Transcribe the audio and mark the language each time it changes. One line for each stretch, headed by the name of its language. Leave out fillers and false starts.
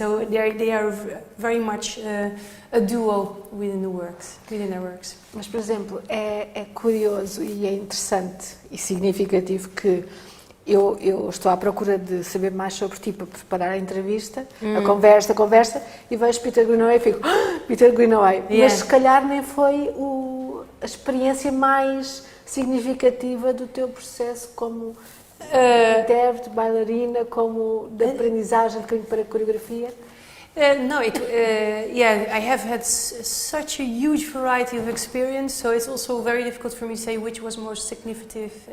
English: So they are very much a duo within their works.
Portuguese: Mas, por exemplo, é curioso e é interessante e significativo que eu estou à procura de saber mais sobre ti para preparar a entrevista, a conversa, e vejo Peter Greenaway e fico, Peter Greenaway. Yeah. Mas se calhar nem foi a experiência mais significativa do teu processo como intérprete, bailarina, como de aprendizagem para a coreografia?
English: No, yeah, I have had such a huge variety of experience, so it's also very difficult for me to say which was more significant.